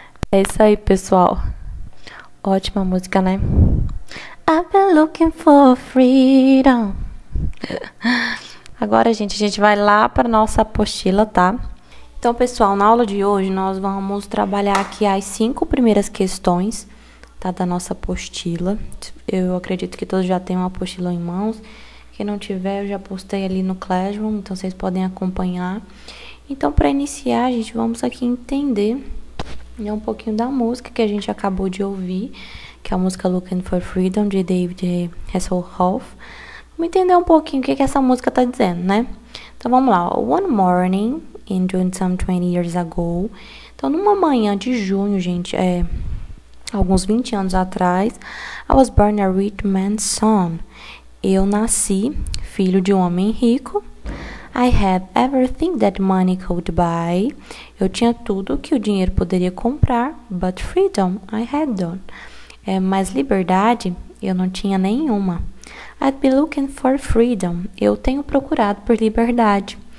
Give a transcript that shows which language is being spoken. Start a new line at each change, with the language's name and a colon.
Portuguese: É isso aí, pessoal. Ótima música, né?
English: I've been looking for freedom.
Portuguese: Agora, gente, a gente vai lá para nossa apostila, tá? Então, pessoal, na aula de hoje nós vamos trabalhar aqui as 5 primeiras questões, tá, da nossa apostila. Eu acredito que todos já têm uma apostila em mãos. Quem não tiver, eu já postei ali no Classroom, então vocês podem acompanhar. Então, para iniciar, gente, vamos aqui entender um pouquinho da música que a gente acabou de ouvir, que é a música Looking for Freedom, de David Hasselhoff. Vamos entender um pouquinho o que essa música tá dizendo, né? Então, vamos lá.
English: One morning, in June, some 20 years ago.
Portuguese: Então, numa manhã de junho, gente, alguns 20 anos atrás,
English: I was born a rich man's son.
Portuguese: Eu nasci filho de um homem rico.
English: I had everything that money could buy.
Portuguese: Eu tinha tudo que o dinheiro poderia comprar,
English: but freedom I had none.
Portuguese: Mas liberdade eu não tinha nenhuma.
English: I'd be looking for freedom.
Portuguese: Eu tenho procurado por liberdade.